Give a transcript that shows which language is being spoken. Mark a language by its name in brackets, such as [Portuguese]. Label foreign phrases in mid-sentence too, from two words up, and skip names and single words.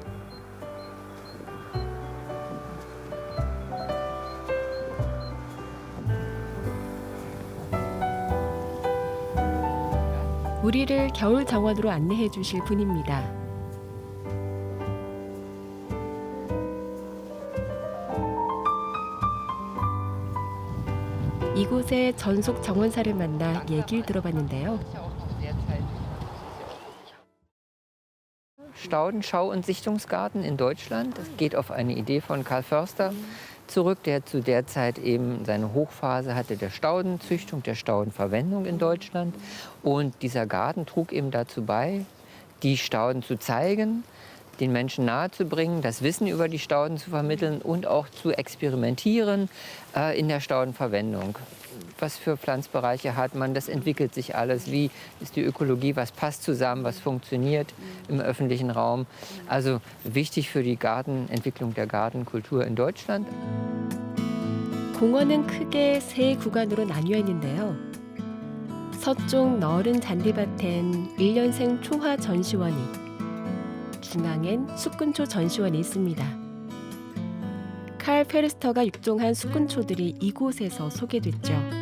[Korean] 우리를 겨울 정원으로 안내해 주실 분입니다. 이곳의 전속 정원사를 만나 얘기를 들어봤는데요. [German] Staudenschau- und Sichtungsgarten in Deutschland. Das geht auf eine Idee von Karl Förster zurück, der zu der Zeit eben seine Hochphase hatte der Staudenzüchtung, der Staudenverwendung in Deutschland. Und dieser Garten trug eben dazu bei, die Stauden zu zeigen, den Menschen nahezubringen, das Wissen über die Stauden zu vermitteln und auch zu experimentieren in der Staudenverwendung. Was für Pflanzbereiche hat man, das entwickelt sich alles. Wie ist die Ökologie, was passt zusammen, was funktioniert im öffentlichen Raum. Also wichtig für die Gartenentwicklung der Gartenkultur in Deutschland. [Korean] 공원은 크게 세 구간으로 나뉘어 있는데요. 서쪽 넓은 잔디밭엔 1년생 초화 전시원이, 중앙엔 숙군초 전시원이 있습니다. 칼 페르스터가 육종한 숙군초들이 이곳에서 소개됐죠.